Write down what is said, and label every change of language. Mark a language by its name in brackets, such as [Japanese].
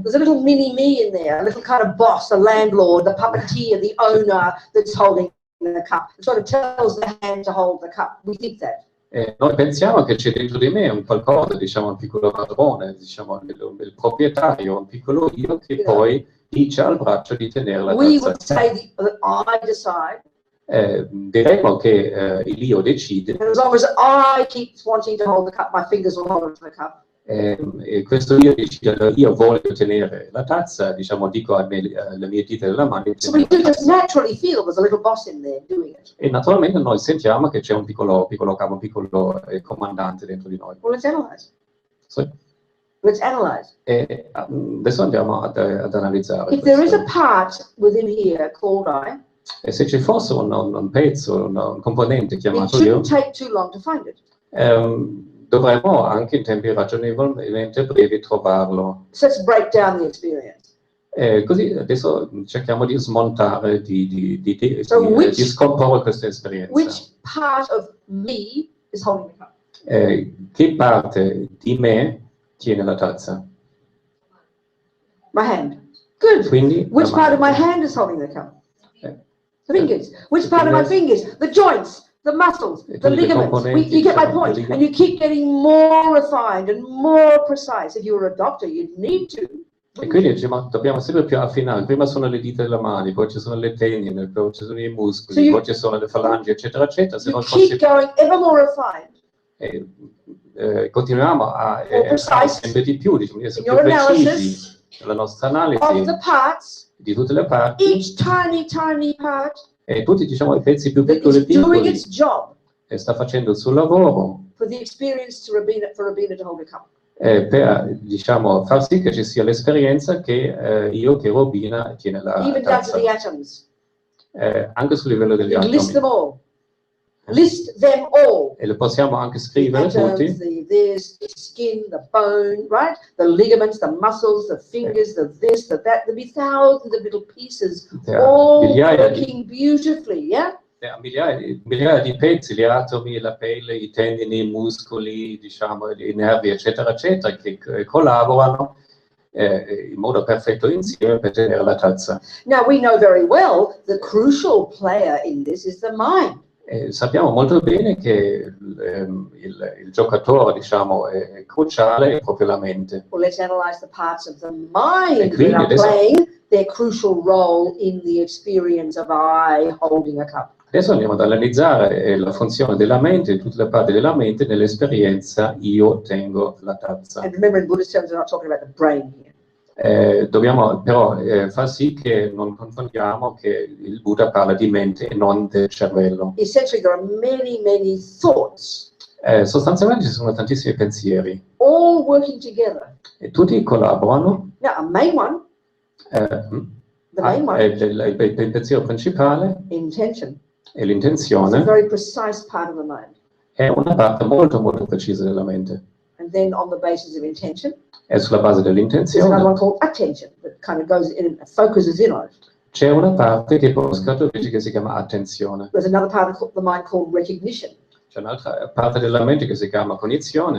[English] there's a little mini me in there, a little kind of boss, the landlord, the puppeteer, the owner that's holding the cup. It sort of tells the hand to hold the cup. We think that. [Italian] noi pensiamo che c'è dentro di me un qualcosa, diciamo un piccolo padrone, diciamo il proprietario, un piccolo io che poi dice al braccio di tenere la [English] We [Italian] tazza. [English] would say that I decide. [Italian] Diremo che l'io decide. [English] And as long as I keep wanting to hold the cup, my fingers will hold onto the cup. [Italian] E questo io decide, io voglio tenere la tazza, diciamo, dico alle mie dita della mano. [English] So we do just naturally feel there's a little boss in there doing it. [Italian] E naturalmente noi sentiamo che c'è un piccolo capo, un piccolo comandante dentro di noi. [English] Well, let's analyze. [Italian] Sì. [English] Let's analyze. [Italian] E adesso andiamo ad analizzare. [English] If there is a part within here called I, [Italian] E se ci fosse un pezzo, un componente [English] it [Italian] chiamato io, [English] shouldn't take too long to find it. [Italian] dovremmo anche in tempi ragionevolmente brevi trovarlo. [English] So let's break down the experience. [Italian] Così adesso cerchiamo di smontare, di [English] So [Italian] scomporre questa esperienza. [English] Which part of me is holding the cup? [Italian] Che parte di me tiene la tazza? [English] My hand. Good. [Italian] Quindi, [English] Which part of my hand is holding the cup? The fingers. Which part of my fingers? The joints, the muscles, the ligaments. You get my point. And you keep getting more refined and more precise. If you were a doctor, you'd need to. [Italian] E quindi dobbiamo sempre più affinare. Prima sono le dita delle mani, poi ci sono le tendine, poi ci sono i muscoli, poi ci sono le falangi, eccetera, eccetera. Se [English] you keep going ever more refined. [Italian] Continuiamo a sempre di più, diciamo, essere più precisi nella nostra analisi di tutte le parti. [English] Each tiny part. [Italian] E tutti, diciamo, i pezzi più piccoli [English] doing its job. [Italian] E sta facendo il suo lavoro. [English] For the experience for Robina to hold a cup. [Italian] Per, diciamo, far sì che ci sia l'esperienza che Robina tiene la [English] Even [Italian] tazza. [English] down to the atoms. [Italian] Anche sul livello degli atomi. [English] List them all. List them all. [Italian] E le possiamo anche scrivere tutti. [English] The skin, the bone, right? The ligaments, the muscles, the fingers, the this, the that. There'll be thousands of little pieces, all working beautifully, yeah? [Italian] Migliaia di pezzi, gli atomi, la pelle, i tendini, i muscoli, diciamo, i nervi, eccetera, eccetera, che collaborano in modo perfetto insieme per tenere la tazza. [English] Now we know very well the crucial player in this is the mind. [Italian] Sappiamo molto bene che il giocatore, diciamo, è cruciale è proprio la mente. [English] Well, let's analyze the parts of the mind that are playing their crucial role in the experience of I holding a cup. [Italian] Adesso andiamo ad analizzare la funzione della mente, tutte le parti della mente nell'esperienza io tengo la tazza. [English] And remember, in Buddhist terms, we're not talking about the brain here. [Italian] Dobbiamo però far sì che non confondiamo che il Buddha parla di mente e non del cervello. [English] Essentially, there are many thoughts. [Italian] Sostanzialmente ci sono tantissimi pensieri. [English] All working together. [Italian] E tutti collaborano. [English] Now, a main one. The main one. [Italian] Il pensiero principale. [English] Intention. [Italian] E l'intenzione. [English] It's a very precise part of the mind. [Italian] È una parte molto precisa della mente. [English] And then on the basis of intention. [Italian] E sulla base dell'intenzione. [English] There's another one called attention that kind of goes in and focuses in on it. [Italian] C'è una parte che poi scaturisce che si chiama attenzione. [English] There's another part of the mind called recognition. [Italian] C'è un'altra parte della mente che si chiama cognizione.